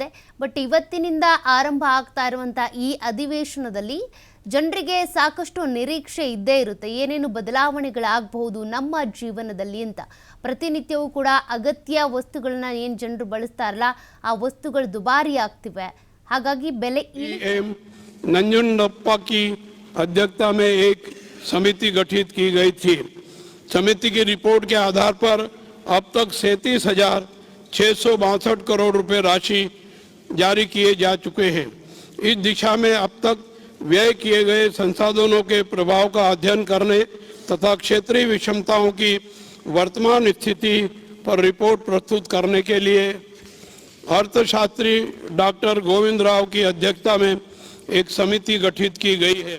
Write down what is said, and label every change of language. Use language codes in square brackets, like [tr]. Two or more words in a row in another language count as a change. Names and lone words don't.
[kn] ಬಟ್ ಇವತ್ತಿನಿಂದ ಆರಂಭ ಆಗ್ತಾ ಇರುವಂಥ ಈ ಅಧಿವೇಶನದಲ್ಲಿ ಜನರಿಗೆ ಸಾಕಷ್ಟು ನಿರೀಕ್ಷೆ ಇದ್ದೇ ಇರುತ್ತೆ. ಏನೇನು ಬದಲಾವಣೆಗಳಾಗಬಹುದು ನಮ್ಮ ಜೀವನದಲ್ಲಿ ಅಂತ. ಪ್ರತಿನಿತ್ಯವೂ ಕೂಡ ಅಗತ್ಯ ವಸ್ತುಗಳನ್ನ ಏನು ಜನರು ಬಳಸ್ತಾರಲ್ಲ ಆ ವಸ್ತುಗಳು ದುಬಾರಿ ಆಗ್ತಿವೆ. ಹಾಗಾಗಿ ಬೆಲೆ [hi] ನಂಜುಂಡಪ್ಪ की अध्यक्षता में एक समिति गठित की गई थी। समिति की रिपोर्ट के आधार पर अब तक 37,662 करोड़ रुपए राशि जारी किए जा चुके हैं। इस दिशा में अब तक व्यय किए गए संसाधनों के प्रभाव का अध्ययन करने तथा क्षेत्रीय विषमताओं की वर्तमान स्थिति पर रिपोर्ट प्रस्तुत करने के लिए अर्थशास्त्री डॉक्टर गोविंद राव की अध्यक्षता में एक समिति गठित की गई है।